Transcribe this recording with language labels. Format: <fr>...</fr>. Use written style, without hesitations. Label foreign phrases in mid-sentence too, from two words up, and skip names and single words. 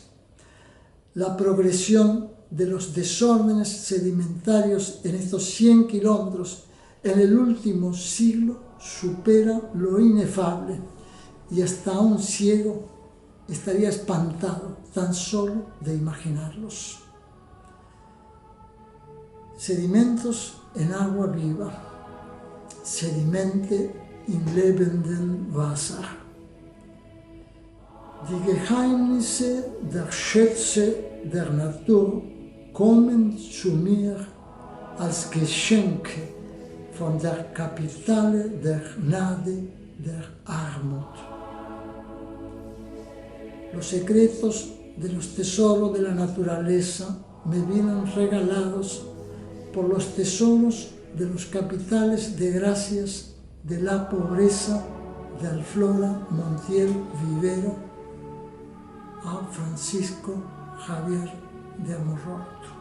<es>La progresión de los desórdenes sedimentarios en estos 100 kilómetros en el último siglo supera lo inefable y hasta un ciego estaría espantado tan solo de imaginarlos. Sedimentos en agua viva,</es> <de>Sedimente in lebendem Wasser. Die Geheimnisse der Schätze der Natur kommen zu mir als Geschenke von der Kapitale der Gnade der Armut.</de> <es>Los secretos de los tesoros de la naturaleza me vienen regalados por los tesoros de los capitales de gracias de la pobreza de Alflora Montiel Vivero a Francisco Javier de Amorrort.</es>